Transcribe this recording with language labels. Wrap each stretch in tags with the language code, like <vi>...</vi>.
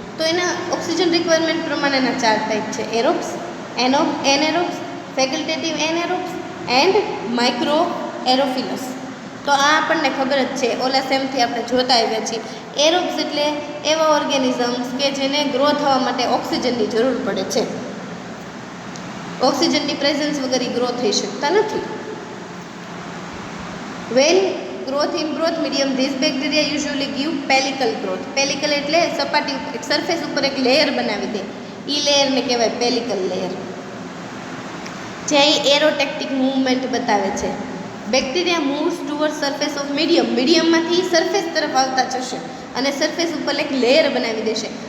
<gu>તો એના oxygen requirement પ્રમાણેના 4 ટાઈપ છે: એરોબ્સ, એનેરોબ્સ, ફેકલ્ટેટિવ એનેરોબ્સ એન્ડ માઇક્રો એરોફિલસ. તો આ આપણને ખબર જ છે, ઓલા સેમથી આપણે જોતા આવ્યા છીએ. એરોબ્સ એટલે એવા ઓર્ગેનિઝમ્સ કે જેને ગ્રો થવા માટે ઓક્સિજનની જરૂર પડે છે. ઓક્સિજનની પ્રેઝન્સ વગર ગ્રો થઈ શકતા નથી.</gu> <en>When growth in growth medium, these bacteria usually give pellicle growth.</en> <gu>pellicle એટલે સપાટી ઉપર, સરફેસ ઉપર એક લેયર બનાવી દે, એ લેયરને કહેવાય પેલિકલ લેયર, જે એરોટેક્ટિક મૂવમેન્ટ બતાવે છે.</gu> <en>bacteria moves toward surface of medium,</en> <gu>મીડિયમમાંથી surface તરફ આવતા જશે અને સરફેસ ઉપર એક લેયર બનાવી દેશે.</gu>